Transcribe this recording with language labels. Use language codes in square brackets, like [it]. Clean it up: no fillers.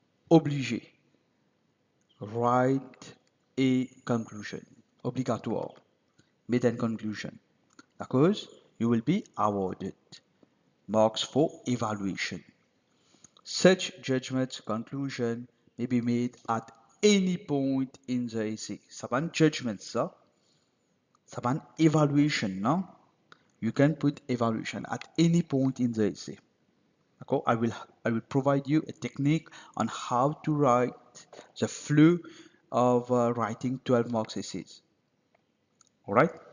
[fr] Obligé. [en] Write a conclusion. [fr] Obligatoire. [en] Made a conclusion. Because you will be awarded marks for evaluation. Such judgment conclusion may be made at any point in the essay. [fr] Ça pas un judgment, ça. Ça pas un evaluation, non? [en] You can put evaluation at any point in the essay. Okay? I will provide you a technique on how to write the flow of writing 12 marks essays. All right?